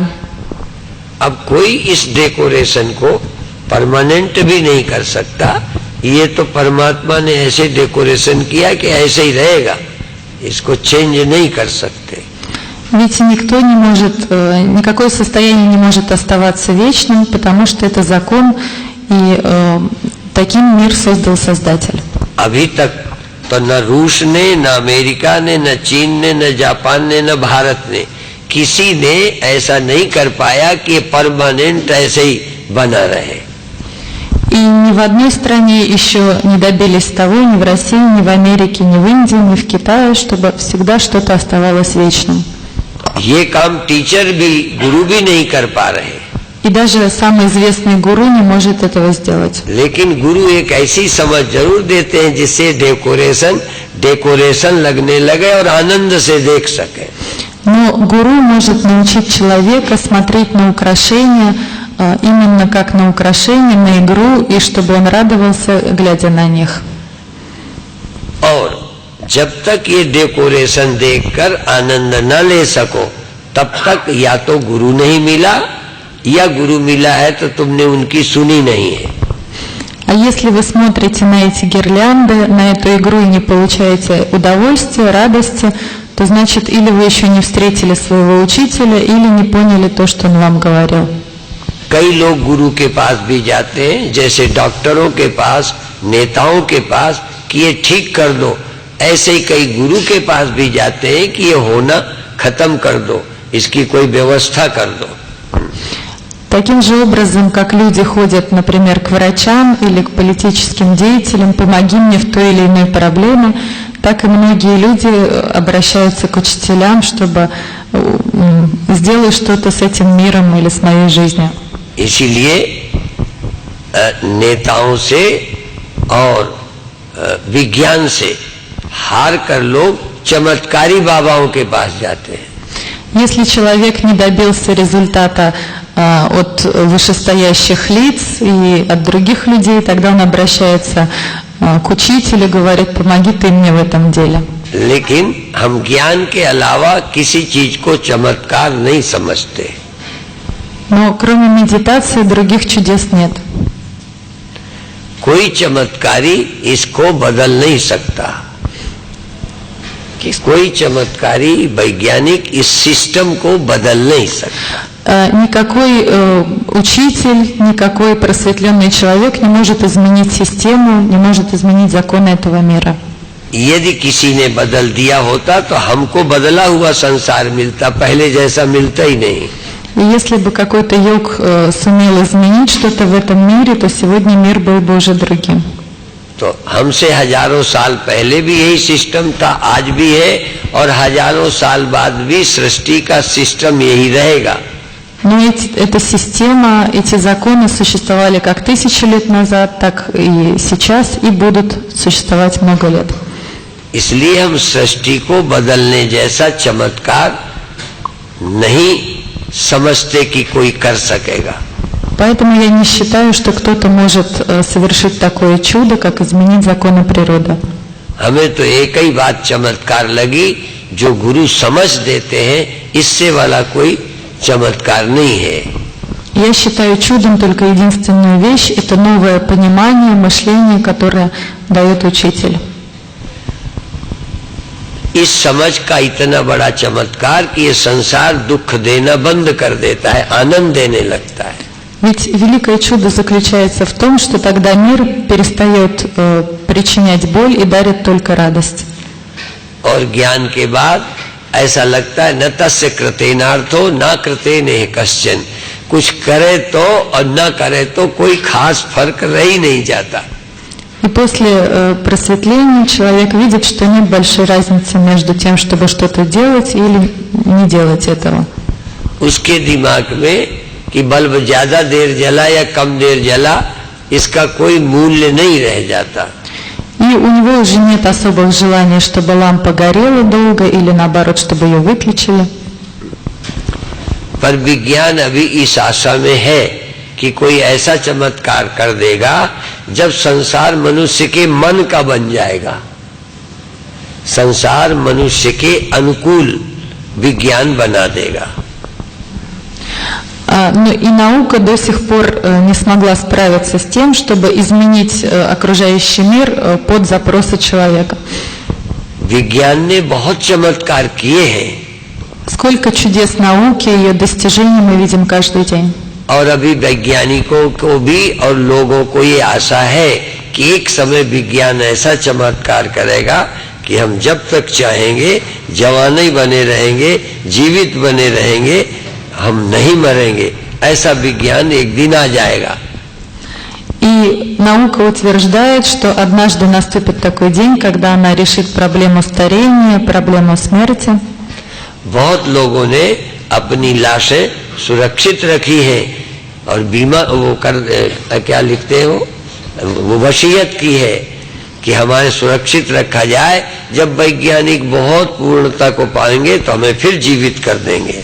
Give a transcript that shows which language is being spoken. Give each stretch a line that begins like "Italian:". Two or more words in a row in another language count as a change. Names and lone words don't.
Hindi: अब कोई इस डेकोरेशन को परमानेंट भी नहीं कर सकता। ये तो परमात्मा ने ऐसे डेकोरेशन किया कि ऐसे ही रहेगा, इसको चेंज नहीं कर सकते।
Russian: Ведь никто не может, никакое состояние не может оставаться вечным, потому что это закон, и таким мир создал Создатель.
Hindi: अभी तक तो न रूस ने, न अमेरिका ने, न चीन ने, न जापान ने, न भारत ने, किसी ने ऐसा नहीं कर पाया कि परमानेंट ऐसे ही बना रहे।
Russian: И ни в одной стране еще не добились того, ни в России, ни в Америке, ни в Индии, ни в Китае, чтобы всегда что-то оставалось вечным.
Hindi: ये काम टीचर भी, गुरु भी नहीं कर पा रहे।
Russian: И даже самый известный гуру не может этого сделать.
Hindi: लेकिन गुरु एक ऐसी समझ जरूर देते हैं जिससे डेकोरेशन लगने लगे और आनंद से देख सके।
Russian: Но гуру может научить человека смотреть на украшения именно как на украшения, на игру, и чтобы он радовался, глядя на них.
Hindi: और जब तक ये डेकोरेशन देखकर आनंद न ले सको, तब तक या तो गुरु नहीं मिला, या गुरु मिला है तो तुमने उनकी सुनी नहीं है।
Russian: А если вы смотрите на эти гирлянды, на эту игру и не получаете удовольствия, радости, то значит или вы еще не встретили своего учителя, или не поняли то, что он вам говорил.
Hindi: कई लोग गुरु के पास भी जाते हैं, जैसे डॉक्टरों के पास, नेताओं के पास, कि ये ठीक कर दो। ऐसे ही कई गुरु के पास भी जाते हैं कि ये होना खत्म कर दो, इसकी कोई व्यवस्था कर दो।
Russian: Таким же образом, как люди ходят, например, к врачам или к политическим деятелям, помоги мне в той или иной проблеме, так и многие люди обращаются к учителям, чтобы сделать что-то с этим миром или с моей жизнью.
Hindi: इसीलिए नेताओं से और विज्ञान से हार कर लोग चमत्कारी बाबाओं के पास जाते हैं।
Russian: Если человек не добился результата от вышестоящих лиц и от других людей, тогда он обращается к учителю, говорит: помоги ты мне в этом деле.
Hindi: लेकिन हम ज्ञान के अलावा किसी चीज को चमत्कार नहीं समझते।
Russian: Но кроме медитации других чудес нет.
Hindi: कोई चमत्कारी इसको बदल नहीं सकता। कोई चमत्कारी वैज्ञानिक इस सिस्टम को बदल नहीं सकता।
Russian: Никакой учитель, никакой просветленный человек не может изменить систему, не может изменить законы этого мира.
Hindi: यदि किसी ने बदल दिया होता तो हमको बदला हुआ संसार मिलता, पहले जैसा मिलता ही नहीं।
Russian: И если бы какой-то йог сумел изменить что-то в этом мире, то сегодня мир был бы уже другим.
Hindi: तो हमसे हजारों साल पहले भी यही सिस्टम था, आज भी है, और हजारों साल बाद भी सृष्टि का सिस्टम यही रहेगा।
Russian: Но эта система, эти законы существовали как 1000 лет назад, так и сейчас, и будут существовать много лет.
Hindi: इसलिए हम सृष्टि को बदलने जैसा चमत्कार नहीं समझते कि कोई कर सकेगा।
Russian: Поэтому я не считаю, что кто-то может совершить такое чудо, как изменить законы природы.
Hindi: हमें तो एक ही बात चमत्कार लगी, जो गुरु समझ देते हैं, इससे वाला कोई चमत्कार नहीं है।
Russian: Я считаю чудом только единственную вещь – это новое понимание, мышление, которое дает учитель.
Hindi: इस समझ का इतना बड़ा चमत्कार कि ये संसार दुख देना बंद कर देता है, आनंद देने लगता है।
Russian: Ведь великое чудо заключается в том, что тогда мир перестает причинять боль и дарит только радость.
Hindi: और ज्ञान के बाद ऐसा लगता है
Sanskrit: न तस्य कृतेनार्थो न कृतेनेह कश्चन,
Hindi: कुछ करे तो और न करे तो कोई खास फर्क रह ही नहीं जाता।
Russian: И после просветления человек видит, что нет большой разницы между тем, чтобы что-то делать или не делать этого.
Hindi: उसके दिमाग में कि बल्ब ज्यादा देर जला या कम देर जला, इसका कोई मूल्य नहीं रह जाता।
Russian: И у него уже нет особых желаний, чтобы лампа горела долго или наоборот, чтобы ее выключили.
Hindi: पर विज्ञान अभी इस आशा में है कि कोई ऐसा चमत्कार कर देगा जब संसार मनुष्य के मन का बन जाएगा, संसार मनुष्य के अनुकूल विज्ञान बना देगा।
Russian: Но и наука до сих пор не смогла справиться с тем, чтобы изменить окружающий мир под запросы человека.
Hindi: विज्ञान ने बहुत चमत्कार किए हैं
Russian: Сколько чудес науки, ее достижений мы видим каждый день.
Hindi: और अभी वैज्ञानिकों को भी और लोगों को ये आशा है कि एक समय विज्ञान ऐसा चमत्कार करेगा कि हम जब तक चाहेंगे जवान ही बने रहेंगे, जीवित बने रहेंगे, हम नहीं मरेंगे। ऐसा विज्ञान एक दिन आ जाएगा।
Russian: И наука утверждает, что однажды наступит такой день, когда она решит проблему старения, проблему смерти.
Hindi: बहुत लोगों ने अपनी लाशें सुरक्षित रखी हैं और बीमा वो क्या लिखते हो, वो वसीयत की है कि हमारे सुरक्षित रखा जाए, जब वैज्ञानिक बहुत पूर्णता को पाएंगे तो हमें फिर जीवित कर देंगे।